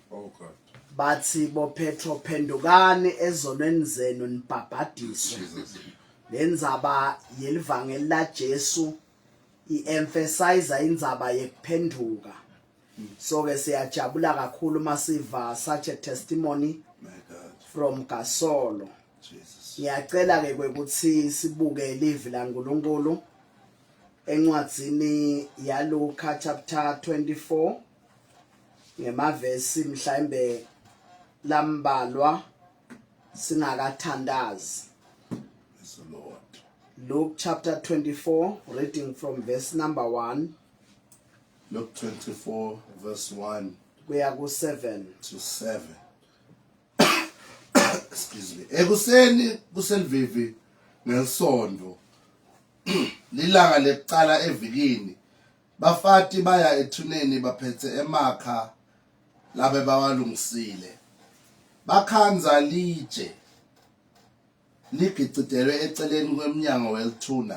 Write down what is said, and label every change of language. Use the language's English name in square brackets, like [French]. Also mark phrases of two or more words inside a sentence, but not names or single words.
[English] Oh God. [Swati] Bathi bo Petro phendukani ezonweni zenu nibhabhadiswe. [English] Jesus. [Swati] lendzaba yelivangeli la Jesu iemphasize indzaba yekuphenduka. So ke siyajabula kakhulu masiva [English] such a testimony My God. from Kasolo. Jesus. [Swati] Ngiyacela ke ukuthi sibuke livi la uNkulunkulu encwadzini ya Luka chapter 24 ngemavesi mhlambe lambalwa singakathandazi. [English] Praise the Lord. Luke chapter 24 reading from verse number 1 Luke 24, verse 1 [Swati] kuya ku7. [English] to 7. Excuse me. [Swati] Ekuseni kuselvivi ngesondo. Lilanga lekuqala evikini. Bafati baya ethuneni baphethe emakha labe bawalungisile. Bakhanza litshe. Ligicitelwe eceleni kwemnyango welithuna.